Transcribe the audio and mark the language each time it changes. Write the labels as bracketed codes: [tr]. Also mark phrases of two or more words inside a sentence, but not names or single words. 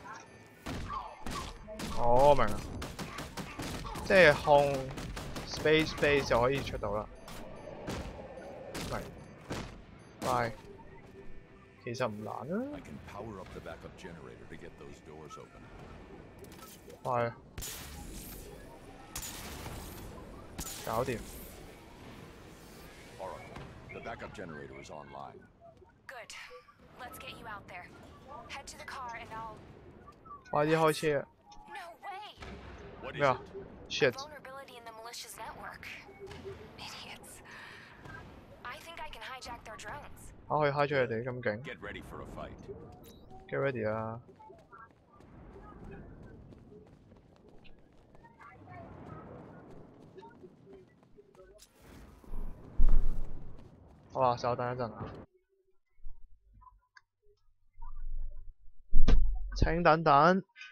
[yue] 哦，明啦，即係控 space 就可以出到啦。明，拜。其實唔難啊。係啊，搞掂。 [en] The backup generator is online. Good. Let's get you out there. Head to the car and I'll. [yue] 快啲開車啊！ [en] No way. [yue] 咩啊 ？Shit！ [en] Vulnerability in the militia's network. Idiots. I think I can hijack their drones. [yue] 可以 high 咗佢哋咁勁 [en] Get ready for a fight. ， get ready [yue] 啊！好啊，稍等一陣啊！請等等。